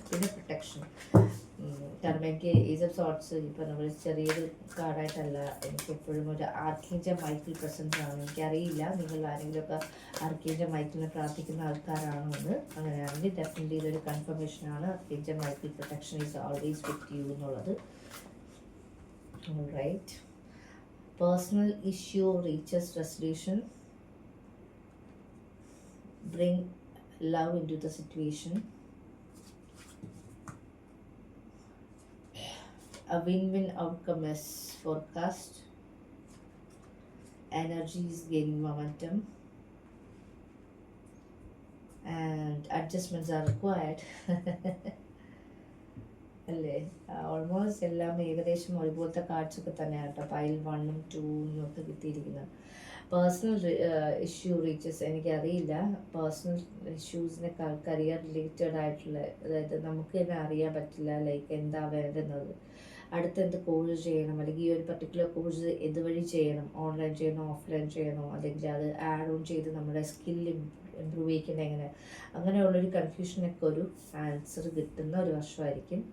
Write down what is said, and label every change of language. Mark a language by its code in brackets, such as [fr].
[ml] പിന്നെ പ്രൊട്ടക്ഷൻ, കാരണം എനിക്ക് ഈസ് ഓഫ് സോർട്സ് ഇപ്പോൾ നമ്മൾ ചെറിയൊരു കാർഡായിട്ടല്ല, എനിക്ക് എപ്പോഴും ഒരു ആർക്കേഞ്ചൽ മൈക്കിൾ പ്രസൻസ് ആണ്. എനിക്കറിയില്ല നിങ്ങൾ ആരെങ്കിലുമൊക്കെ ആർക്കേഞ്ചൽ മൈക്കിളിനെ പ്രാർത്ഥിക്കുന്ന ആൾക്കാരാണോ എന്ന്. അങ്ങനെയാണെങ്കിൽ ഡെഫിനറ്റ്ലി ഇതൊരു കൺഫർമേഷനാണ്. [en] archangel Michael protection is always with you [ml] എന്നുള്ളത്. [en] Right, personal issue reaches resolution, bring love into the situation, a win-win outcome is forecast, energy is gaining momentum, and adjustments are required. [ml] അല്ലേ, almost എല്ലാം ഏകദേശം ഒരുപോലത്തെ കാർഡ്സൊക്കെ തന്നെയാണ് കേട്ടോ. Pile 1ഉം 2ഉം ഒക്കെ കിട്ടിയിരിക്കുന്നത്. [en] personal issue reaches, [ml] എനിക്കറിയില്ല personal ഇഷ്യൂസിനേക്കാൾ career related ആയിട്ടുള്ള, അതായത് നമുക്ക് തന്നെ അറിയാൻ പറ്റില്ല ലൈക്ക് എന്താ വേണ്ടുന്നത്, അടുത്തെന്ത് കോഴ്സ് ചെയ്യണം, അല്ലെങ്കിൽ ഈ ഒരു പർട്ടിക്കുലർ കോഴ്സ് ഇതുവഴി ചെയ്യണം, ഓൺലൈൻ ചെയ്യണോ ഓഫ്ലൈൻ ചെയ്യണോ, അല്ലെങ്കിൽ അത് ആഡ് ഓൺ ചെയ്ത് നമ്മുടെ സ്കില്ല് ഇമ്പ്രൂവ് ചെയ്യിക്കുന്നത് എങ്ങനെ, അങ്ങനെയുള്ളൊരു കൺഫ്യൂഷനൊക്കെ ഒരു ആൻസർ കിട്ടുന്ന ഒരു വർഷമായിരിക്കും.